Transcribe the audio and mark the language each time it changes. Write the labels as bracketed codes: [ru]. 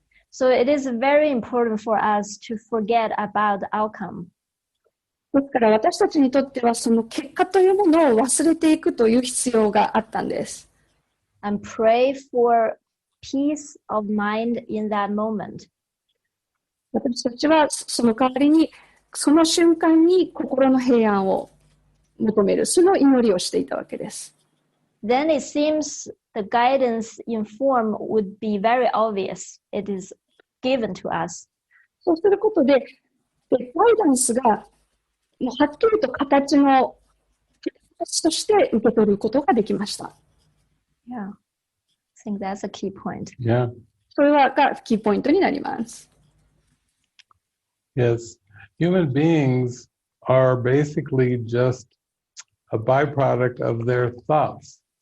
[en] So it is very important for us to forget about the outcome. [ja] ですから私たちにとってはその結果というものを忘れていくという必要があったんです。 [en] And pray for peace of mind in that moment. [ja] 私たちはその代わりにその瞬間に心の平安を求める、その祈りをしていたわけです。 [en] Then it seems the guidance in form would be very obvious. It is given to us. [ja] そうすることで、ガイダンスがもうはっきりと形として受け取ることができました。 [en] Yeah, I think that's a key point. Yeah. [ja] それがキーポイントになります。 [en] Yes. Human beings are basically just a byproduct of their thoughts.